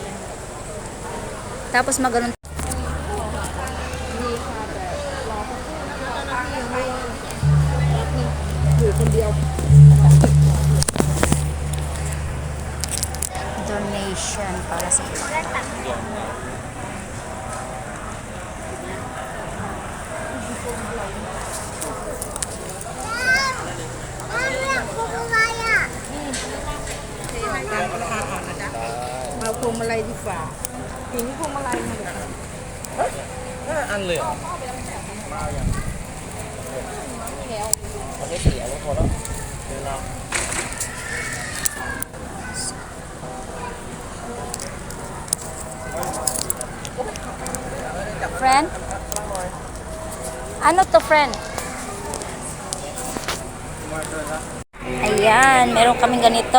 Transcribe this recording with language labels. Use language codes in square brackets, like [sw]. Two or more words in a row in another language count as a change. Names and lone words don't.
[tl] Tapos magano'n. Donation para sa [th] Mauพวงมาลัยดีกว่าปีนี้พวงมาลัยมาเลย อันเลยเหรอมาอย่างมันไม่เสียแล้วพอแล้วเดี๋ยวเรา [en] friend? [tl] Ano to, friend? Ayan, meron kaming ganito.